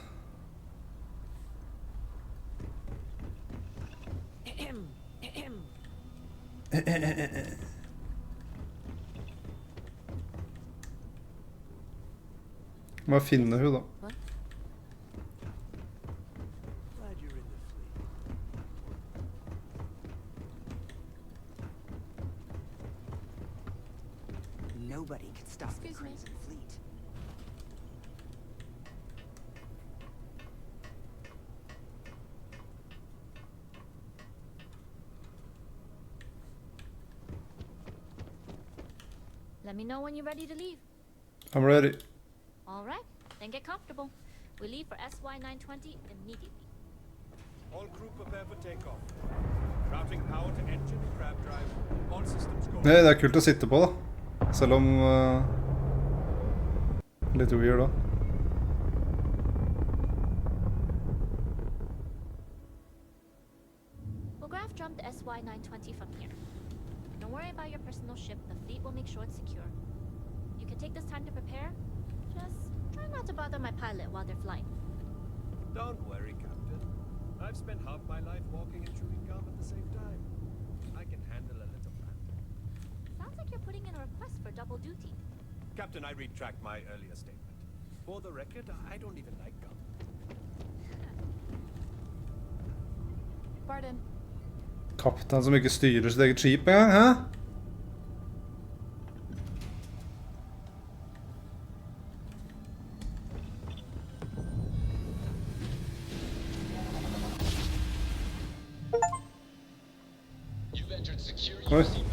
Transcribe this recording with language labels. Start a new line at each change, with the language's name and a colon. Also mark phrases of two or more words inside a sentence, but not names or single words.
Norwegian: Må jeg finne hun da.
English: Glad you're in the fleet. Nobody could stop the Excuse me. Crimson Fleet. Let me know when you're ready to leave. I'm ready. All right, then get comfortable. We leave for SY-920 immediately. All crew prepare for takeoff. Routing power to engine and crab drive. All systems go.
Norwegian: Nei, det er kult å sitte på da. Selv om... litt weird da.
English: We'll graph jump the SY-920 from here. Don't worry about your personal ship. The fleet will make sure it's secure. You can take this time to prepare. Just try not to bother my pilot while they're flying. Don't worry, Captain. I've spent half my life walking and chewing gum at the same time. I can handle a little banter. putting in a request for double duty. Captain, I retract my earlier statement. For the record, I don't even like gum.
Norwegian: Pardon. Kaptein som ikke styrer sitt eget skip engang, hæ? Oi.